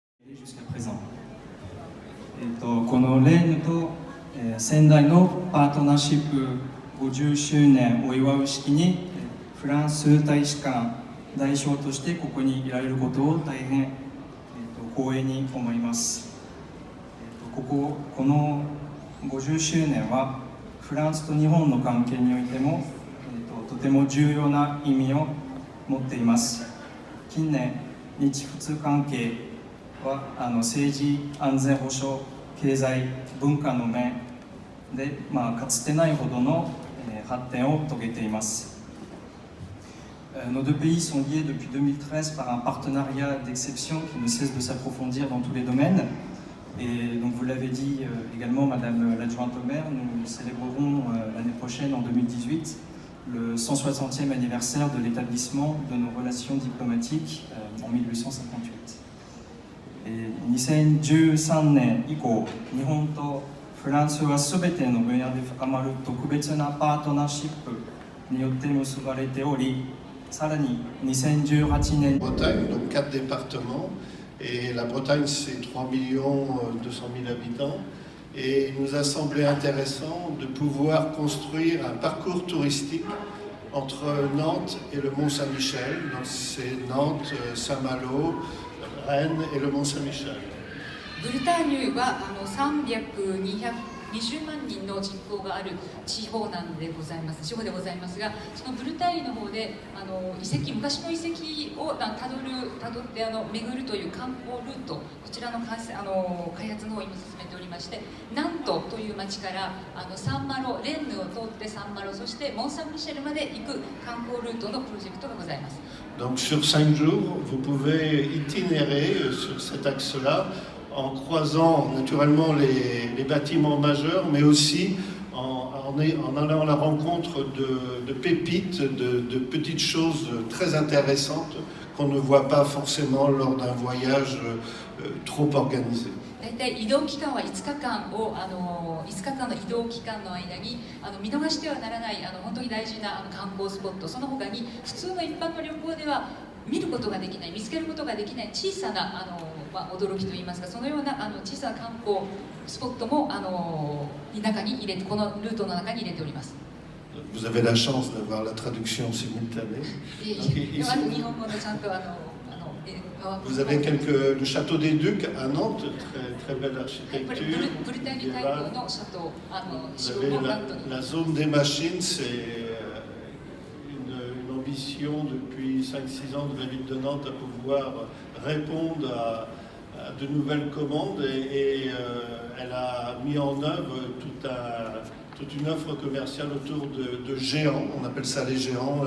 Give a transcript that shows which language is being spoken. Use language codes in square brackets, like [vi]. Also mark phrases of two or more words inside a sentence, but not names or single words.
[fr] jusqu'à présent. [ja] このレーヌと、仙台のパートナーシップ50周年を祝う式にフランス大使館代表としてここにいられることを大変、光栄に思います。この50周年はフランスと日本の関係においても、とても重要な意味を持っています。近年日仏関係は政治安全保障経済文化の面で、かつてないほどの、発展を遂げています。 [fr] Nos deux pays sont liés depuis 2013 par un partenariat d'exception qui ne cesse de s'approfondir dans tous les domaines. Et donc vous l'avez dit également, Madame l'adjointe au maire, nous célébrerons l'année prochaine, en 2018, le 160e anniversaire de l'établissement de nos relations diplomatiques en 1858. [ja] 2013 年以降、日本とフランスは全ての分野で深まる特別なパートナーシップによって結ばれており、さらに2018年 [fr] Bretagne, donc 4 départements, et la Bretagne c'est 3 200 000 habitants, et il nous a semblé intéressant de pouvoir construire un parcours touristique entre Nantes et le Mont-Saint-Michel. Donc c'est Nantes, Saint-Malo, Rennes et le Mont-Saint-Michel. [ja] ブルターニュは300、220万人の人口がある地方でございますが、そのブルターニュの方で昔の遺跡をたどって巡るという観光ルート、こちらの開発の方を今進めておりまして、ナントという町からサンマロ、レンヌを通ってサンマロ、そしてモン・サン・ミシェルまで行く観光ルートのプロジェクトがございます。 [fr] Donc sur 5 jours, vous pouvez itinérer sur cet axe-là, en croisant naturellement les bâtiments majeurs, mais aussi en allant à la rencontre de pépites, de petites choses très intéressantes qu'on ne voit pas forcément lors d'un voyage trop organisé. [ja] 大体移動期間は5日間の移動期間の間に見逃してはならない本当に大事な観光スポット、その他に普通の一般の旅行では見ることができない、見つけることができない小さな驚きといいますか、そのような小さな観光スポットも中に入れて、このルートの中に入れております。 [fr] Vous avez la chance d'avoir la traduction simultanée. Vous avez le château des Ducs à Nantes, très belle architecture. Vous avez la zone des machines, c'est une ambition depuis 5-6 ans de la ville de Nantes à pouvoir répondre à de nouvelles commandes et elle a mis en œuvre toute une offre commerciale autour de géants, on appelle ça les géants.